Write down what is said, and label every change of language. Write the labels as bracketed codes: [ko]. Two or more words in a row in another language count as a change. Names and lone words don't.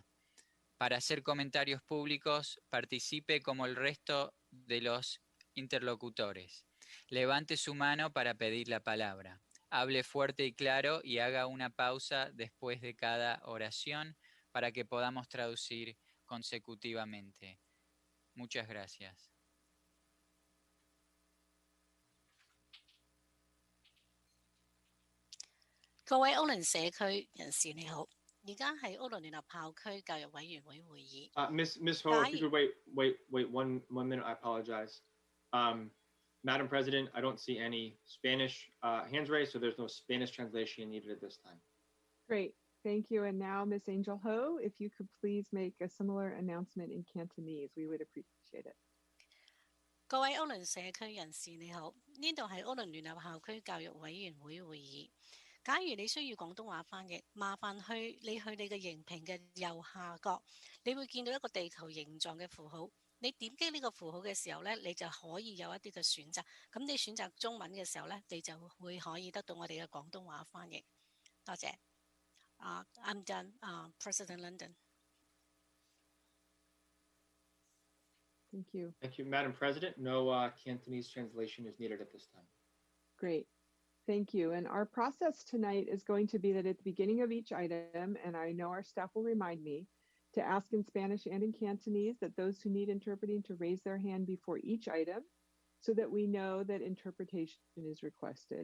[es] Para hacer comentarios públicos, participe como el resto de los interlocutores. Levante su mano para pedir la palabra. Hable fuerte y claro y haga una pausa después de cada oración para que podamos traducir consecutivamente. Muchas gracias. [yue] 各位歐倫社區人士你好，而家係歐倫聯合校區教育委員會會議。 [en] Miss Ho, if you could wait one minute, I apologize. Madam President, I don't see any Spanish hands raised, so there's no Spanish translation needed at this time. Great. Thank you. And now, Ms. Angel Ho, if you could please make a similar announcement in Cantonese, we would appreciate it. [yue] 各位歐倫社區人士你好，呢度係歐倫聯合校區教育委員會會議。假如你需要廣東話翻譯，麻煩你去你嘅熒屏嘅右下角，你會見到一個地球形狀嘅符號。你點擊呢個符號嘅時候呢，你就可以有一啲嘅選擇。咁你選擇中文嘅時候呢，你就會可以得到我哋嘅廣東話翻譯。 [en] 多謝。I'm done, President London. Thank you. Thank you, Madam President. No Cantonese translation is needed at this time. Great. Thank you. And our process tonight is going to be that at the beginning of each item, and I know our staff will remind me, to ask in Spanish and in Cantonese that those who need interpreting to raise their hand before each item so that we know that interpretation is requested.